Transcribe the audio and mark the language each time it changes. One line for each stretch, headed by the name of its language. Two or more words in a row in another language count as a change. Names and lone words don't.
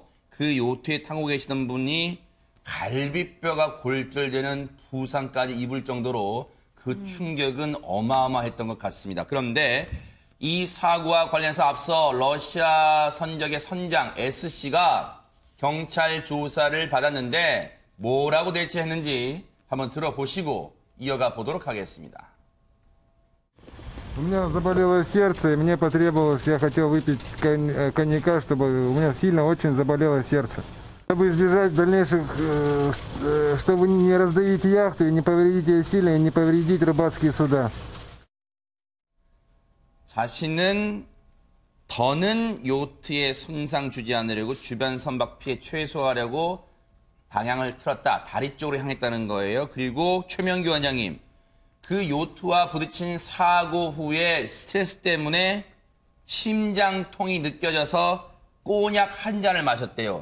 Korean: 그 요트에 타고 계시던 분이 갈비뼈가 골절되는 부상까지 입을 정도로 그 충격은 어마어마했던 것 같습니다. 그런데 이 사고와 관련해서 앞서 러시아 선적의 선장 S씨가 경찰 조사를 받았는데 뭐라고 대처했는지 한번 들어보시고 이어가 보도록 하겠습니다.
Russian: У меня заболело сердце, и мне потребовалось, я хотел выпить коньяка, чтобы у меня сильно очень заболело сердце. Чтобы избежать дальнейших, чтобы не раздавить яхту, и не повредить ее сильно, и не повредить рыбацкие суда.
Korean: 자신은 더는 요트에 손상 주지 않으려고 주변 선박 피해 최소화하려고 방향을 틀었다. 다리 쪽으로 향했다는 거예요. 그리고 최명규 원장님, 그 요트와 부딪힌 사고 후에 스트레스 때문에 심장통이 느껴져서 꼬냑 한 잔을 마셨대요.